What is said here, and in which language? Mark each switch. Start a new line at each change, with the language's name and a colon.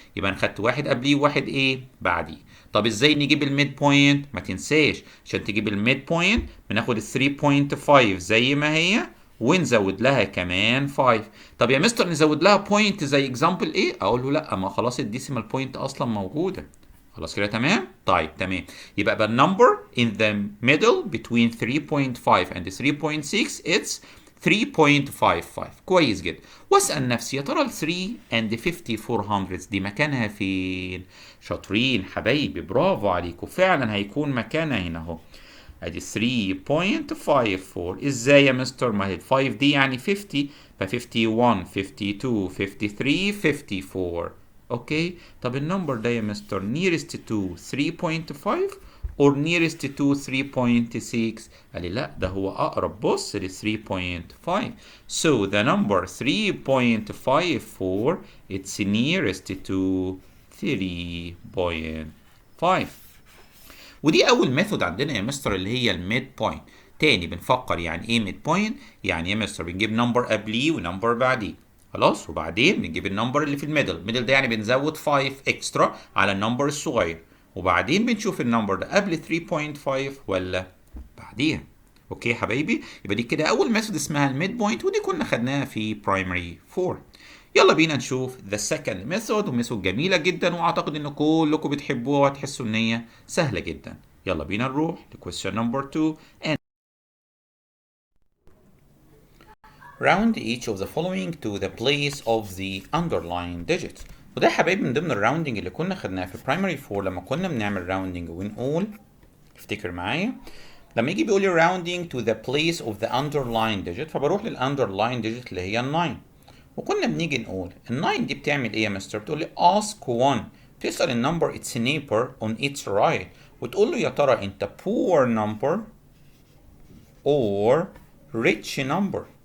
Arabic: يبقى انا خدت واحد قبليه وواحد ايه؟ بعديه. طب ازاي نجيب الميد بوينت؟ ما تنساش عشان تجيب الميد بوينت بناخد ال 3.5 زي ما هي ونزود لها كمان 5. طب يا مستر نزود لها بوينت زي اكزامبل ايه؟ اقول له لا، ما خلاص الديسيمال بوينت اصلا موجوده. خلاص كده تمام؟ طيب تمام. يبقى النمبر
English: in the middle between 3.5 and 3.6 it's 3.55.
Arabic: كويس جدا. واسال نفسي يا ترى ال 3 and 5400 دي مكانها فين؟ شاطرين حبايبي، برافو عليكم، فعلا هيكون مكانها هنا اهو. ادي 3.54. ازاي يا مستر؟ ما هي ال 5 دي يعني 50، ف 51 52 53 54. اوكي. طب النمبر ده يا مستر
English: nearest to 3.5 or nearest to 3.6؟
Arabic: قال لي لا، ده هو اقرب بص ل 3.5.
English: So the number 3.54 it's nearest to 3.5.
Arabic: ودي اول ميثود عندنا يا مستر اللي هي الميد بوينت. تاني بنفكر يعني ايه ميد بوينت؟ يعني يا مستر بنجيب نمبر قبليه ونمبر بعديه، خلاص، وبعدين بنجيب النمبر اللي في الميدل. الميدل ده يعني بنزود 5 اكسترا على النمبر الصغير، وبعدين بنشوف النمبر ده قبل 3.5 ولا بعديها. اوكي يا حبايبي، يبقى دي كده اول ميثود اسمها الميد بوينت، ودي كنا خدناها في برايمري 4. يلا بينا نشوف ذا سكند ميثود، وميثود جميله جدا واعتقد ان كلكم بتحبوها وهتحسوا ان هي سهله جدا. يلا بينا نروح لكويستشن نمبر 2
English: and round each of the following to the place of the underlying digits.
Arabic: وده يا حبايبي من ضمن الراوندنج اللي كنا خدناه في برايمري 4 لما كنا بنعمل راوندنج ونقول، افتكر معايا، لما يجي بيقول لي
English: rounding to the place of the underlying digit
Arabic: فبروح للunderlying digit اللي هي 9. وكنا بنيجي نقول ال9 دي بتعمل ايه يا مستر؟ بتقول لي ask one، تسأل النمبر
English: its neighbor on its right
Arabic: وتقول له يا ترى انت
English: poor number or rich number.